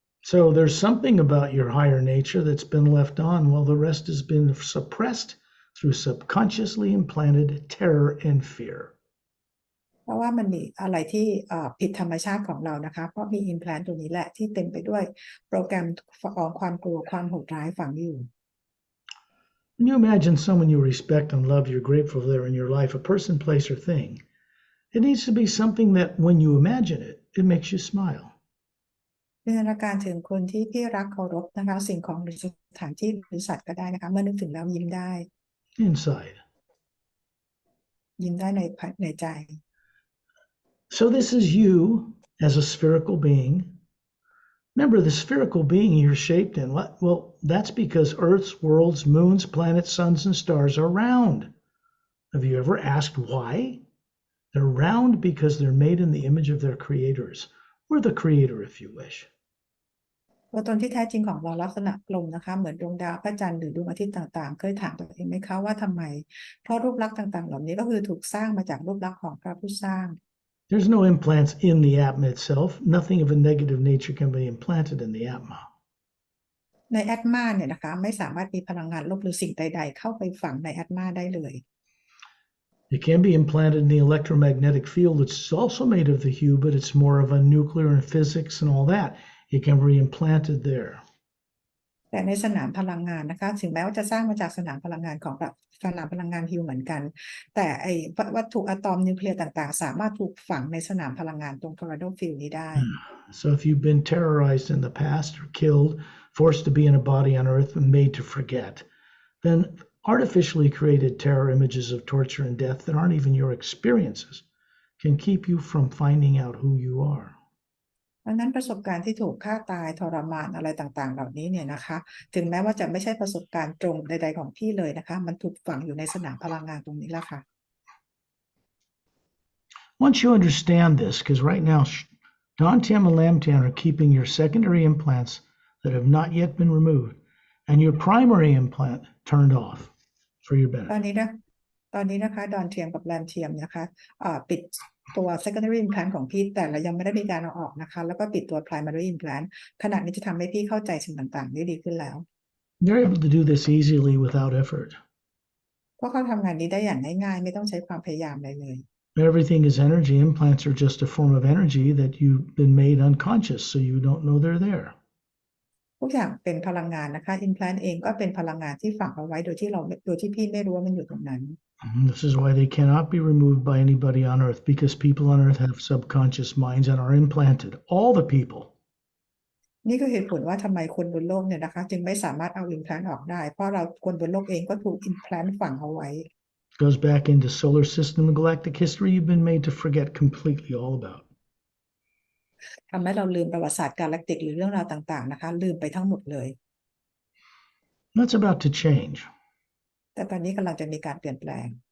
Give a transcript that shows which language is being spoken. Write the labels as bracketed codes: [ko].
[en] So there's something about your higher nature that's been left on while the rest has been suppressed through subconsciously implanted terror and fear. [th] เพราะว่ามันมีอะไรที่ผิดธรรมชาติของเรานะคะเพราะมีอิมแพลนตัวนี้แหละที่เต็มไปด้วยโปรแกรมของความกลัวความโหดร้ายฝังอยู่ [en] When you imagine someone you respect and love, you're grateful for there in your life, a person, place, or thing, it needs to be something that when you imagine it, it makes you smile. [th] จินตนาการถึงคนที่พี่รักเคารพนะคะสิ่งของหรือสถานที่หรือสัตว์ก็ได้นะคะเมื่อนึกถึงแล้วยิ้มได้ [en] Inside. [th] ยิ้มได้ในใจ [en] So this is you as a spherical being. Remember, the spherical being you're shaped in. Well, that's because Earth's, worlds, moons, planets, suns, and stars are round. Have you ever asked why? They're round because they're made in the image of their creators, or the creator, if you wish. [th] ตัวตนที่แท้จริงของเราลักษณะกลมนะคะเหมือนดวงดาวพระจันทร์หรือดวงอาทิตย์ต่างๆเคยถามตัวเองไหมคะว่าทำไมเพราะรูปลักษณ์ต่างๆเหล่านี้ก็คือถูกสร้างมาจากรูปลักษณ์ของพระผู้สร้าง [en] There's no implants in the Atma itself. Nothing of a negative nature can be implanted in the Atma. [th] ในแอตมาเนี่ยนะคะไม่สามารถมีพลังงานลบหรือสิ่งใดๆเข้าไปฝังในแอตมาได้เลย [en] It can be implanted in the electromagnetic field. It's also made of the hue, but it's more of a nuclear and physics and all that. It can be implanted there. [th] แต่ในสนามพลังงานนะคะถึงแม้ว่าจะสร้างมาจากสนามพลังงานของสนามพลังงานฮิวเหมือนกันแต่ไอ้วัตถุอะตอมนิวเคลียร์ต่างๆสามารถถูกฝังในสนามพลังงานตรงทอร์นาโดฟิลด์นี้ได้ [en] So if you've been terrorized in the past or killed, forced to be in a body on earth and made to forget, then artificially created terror images of torture and death that aren't even your experiences can keep you from finding out who you are. [th] ดังนั้นประสบการณ์ที่ถูกฆ่าตายทรมานอะไรต่างๆเหล่านี้เนี่ยนะคะถึงแม้ว่าจะไม่ใช่ประสบการณ์ตรงใดๆของพี่เลยนะคะมันถูกฝังอยู่ในสนามพลังงานตรงนี้แล้วค่ะ [en] Once you understand this, because right now Dantian and Lamtian are keeping your secondary implants that have not yet been removed and your primary implant turned off for your [th] ตอน [en] benefit. [th] นี้นะคะดอนเทียมกับแรมเทียมนะคะปิดตัว secondary implant ของพี่แต่เรายังไม่ได้มีการเอาออกนะคะแล้วก็ปิดตัว primary implant ขณะนี้จะทำให้พี่เข้าใจสิ่งต่างๆได้ดีขึ้นแล้ว [en] They're able to do this easily without effort. [th] เพราะเขาทำงานนี้ได้อย่างง่ายๆไม่ต้องใช้ความพยายามอะไรเลย [en] Everything is energy. Implants are just a form of energy that you've been made unconscious, so you don't know they're there. [th] ทุกอย่างเป็นพลังงานนะคะ implant เองก็เป็นพลังงานที่ฝังเอาไว้โดยที่พี่ไม่รู้ว่ามันอยู่ตรงนั้น [en] This is why they cannot be removed by anybody on earth, because people on earth have subconscious minds and are implanted. All the people. [th] นี่ก็เหตุผลว่าทำไมคนบนโลกเนี่ยนะคะจึงไม่สามารถเอา implant ออกได้เพราะเราคนบนโลกเองก็ถูก implant ฝังเอาไว้ [en] Goes back into solar system and galactic history you've been made to forget completely all about. [th] ทำให้เราลืมประวัติศาสตร์กาแล็กติกหรือเรื่องราวต่างๆนะคะลืมไปทั้งหมดเลย [en] That's about to change. [th] แต่ตอนนี้กำลังจะมีการเปลี่ยนแปลง